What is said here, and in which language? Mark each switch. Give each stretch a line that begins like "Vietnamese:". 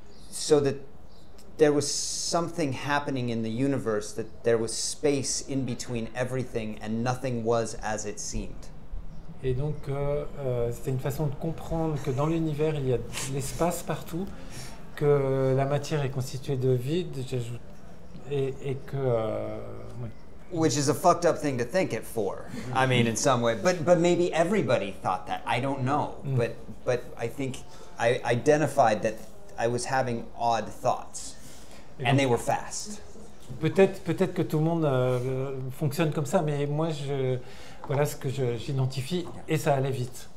English: So that there was something happening in the universe, that there was space in between everything and nothing was as it seemed.
French: Et donc c'était une façon de comprendre que dans l'univers il y a de l'espace partout, que la matière est constituée de vide, et que ouais.
English: Which is a fucked up thing to think at 4. I mean, in some way, but maybe everybody thought that. I don't know, but I think I identified that I was having odd thoughts, and they were fast.
French: Peut-être que tout le monde fonctionne comme ça, mais moi, voilà ce que j'identifie, et ça allait vite.